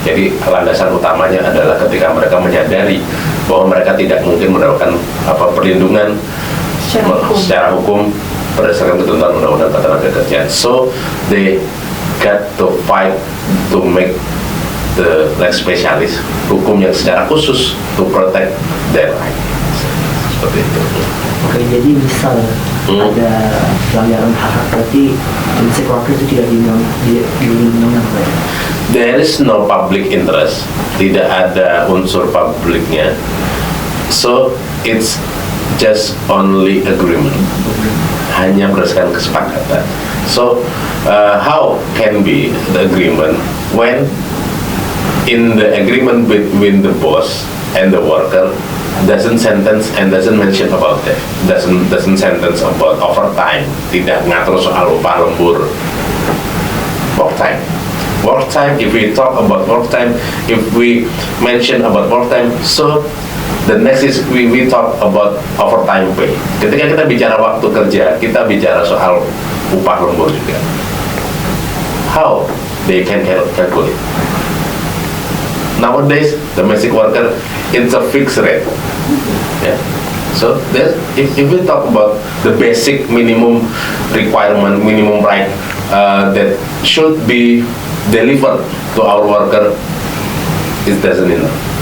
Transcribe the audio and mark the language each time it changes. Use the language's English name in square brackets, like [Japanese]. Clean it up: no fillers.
[Indonesian] Jadi landasan utamanya adalah ketika mereka menyadari bahwa mereka tidak mungkin mendapatkan perlindungan secara hukum berdasarkan ketentuan undang-undang ketenagakerjaan. [English] So they got to fight to make the like specialist [Indonesian] hukum yang secara khusus [English] to protect their right. [Indonesian] Seperti itu. Oke, jadi misal ada pelanggaran hak-hak, berarti domestic worker itu tidak dilindungi, Pak ya? [English] There is no public interest, [Indonesian] tidak ada unsur publiknya, [English] so it's just only agreement, [Indonesian] hanya berdasarkan kesepakatan. [English] So how can be the agreement when in the agreement between the boss and the worker doesn't sentence and doesn't mention about that, doesn't sentence about overtime, [Indonesian] tidak ngatur soal upah lembur, [English] work time. If we talk about work time, if we mention about work time, so the next is we talk about overtime pay. [Indonesian] Ketika kita bicara waktu kerja, kita bicara soal upah lembur juga. [English] How they can calculate? Nowadays, domestic worker, it's a fixed rate. Yeah. So if we talk about the basic minimum requirement, minimum right that should be delivered to our worker, it doesn't enough.